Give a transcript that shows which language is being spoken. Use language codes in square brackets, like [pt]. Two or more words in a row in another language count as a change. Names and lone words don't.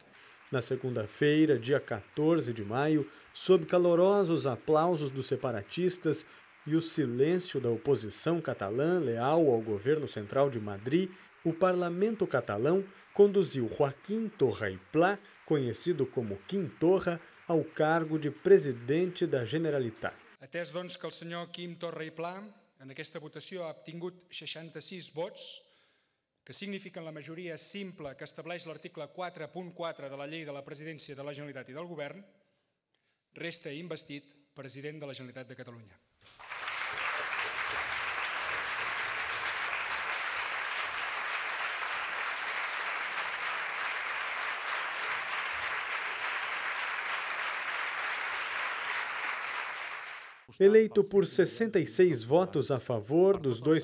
[pt] Na segunda-feira, dia 14 de maio, sob calorosos aplausos dos separatistas e o silêncio da oposição catalã leal ao governo central de Madrid, o parlamento catalão conduziu Joaquim Torra i Pla, conhecido como Quim Torra, ao cargo de presidente da Generalitat. [ca] Atès, doncs, que el senyor Quim Torra i Pla en aquesta votació ha obtingut 66 vots, que signifiquen la majoria simple que estableix l'article 4.4 de la Llei de la Presidència de la Generalitat i del Govern, resta investit president de la Generalitat de Catalunya. [pt] Eleito por 66 votos a favor dos dois